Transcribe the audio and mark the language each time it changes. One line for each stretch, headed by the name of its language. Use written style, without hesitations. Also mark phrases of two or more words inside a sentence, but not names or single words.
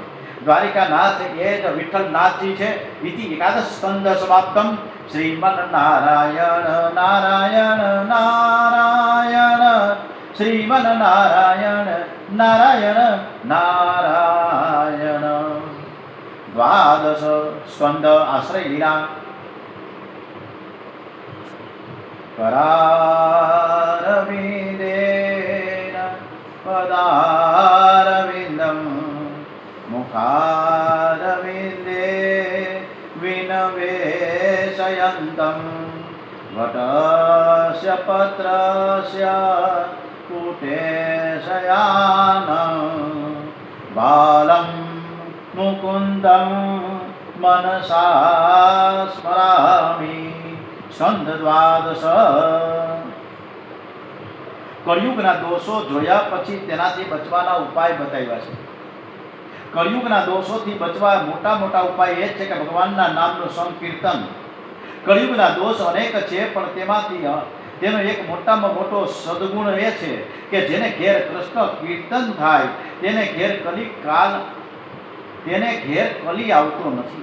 Gujarati: દ્વારિકાનાથ એ જ વિઠ્ઠલનાથજી છે.
Sanskrit: ઇતિ એકાદશ સ્કંદ સમાપ્તમ. શ્રીમન નારાયણ નારાયણ નારાયણ શ્રીમન નારાયણ નારાયણ નારાયણ. દ્વાદશ સ્કંદ આશ્રય લીલા. करारविन्देन पदारविन्दं मुखारविन्दे विनवेशयन्तं वटस्य पत्रस्य कुटेशयानं बालं मुकुन्दं मनसा स्मरामि. સ્કંદ દ્વાદશ.
Gujarati: કળિયુગના દોષો જોયા પછી તેનાથી બચવાના ઉપાય બતાવ્યા છે. કળિયુગના દોષોથી બચવા મોટા મોટા ઉપાય એ જ છે કે ભગવાનના નામનું સંકીર્તન. કળિયુગના દોષ અનેક છે, પણ તેમાંથી તેનો એક મોટામાં મોટો સદગુણ એ છે કે જેને ઘેર કૃષ્ણ કીર્તન થાય તેને ઘેર કલી આવતો નથી.